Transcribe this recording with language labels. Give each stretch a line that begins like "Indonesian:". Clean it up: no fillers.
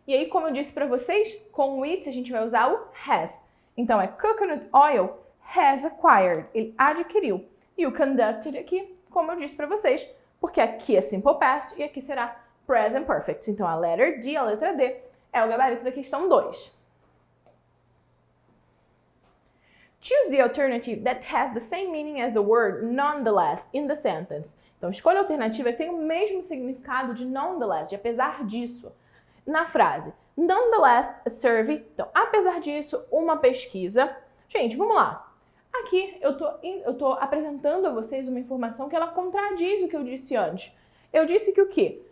Portuguese: E aí, como eu disse para vocês, com o it a gente vai usar o has. Então, é
English: coconut oil has acquired,
Portuguese: ele adquiriu. E o conducted aqui, como eu disse para vocês, porque aqui é simple past e aqui será present perfect. Então, a letter D, a letra D, é o gabarito da questão 2.
English: Choose the alternative that has the same meaning as the word nonetheless in the sentence.
Portuguese: Então, escolha a alternativa que tem o mesmo significado de nonetheless, de apesar disso, na frase.
English: Nonetheless, a survey.
Portuguese: Então, apesar disso, uma pesquisa. Gente, vamos lá. Aqui eu tô apresentando a vocês uma informação que ela contradiz o que eu disse antes. Eu disse que o quê?